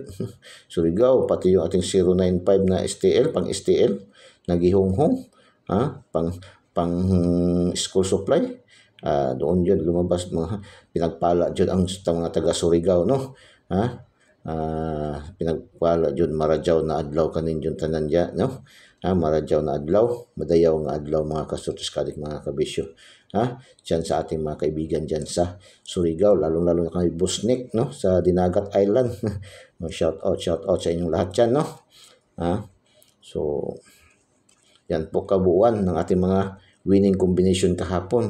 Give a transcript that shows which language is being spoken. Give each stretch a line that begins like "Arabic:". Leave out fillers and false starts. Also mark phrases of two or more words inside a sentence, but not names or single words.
Filipino: Surigao, pati yung ating 095 na STL, pang STL, nagihunghong, pang school supply. Doon yun lumabas, mga pinagpala jud ang mga taga Surigao, no? Pinagpala jud,
Surigaonon: marajaw na adlaw kanin jud tanan diya, no? Marajaw na adlaw, madayaw nga adlaw, mga kasutis kalik, mga kabisyo.
Filipino: Diyan sa ating mga kaibigan diyan sa Surigao, lalong-lalo na kami Busnik, no? Sa Dinagat Island.
English: Shout out
Filipino: sa inyong lahat diyan, no? So yan po kabuuan ng ating mga
English: winning combination
Filipino: kahapon.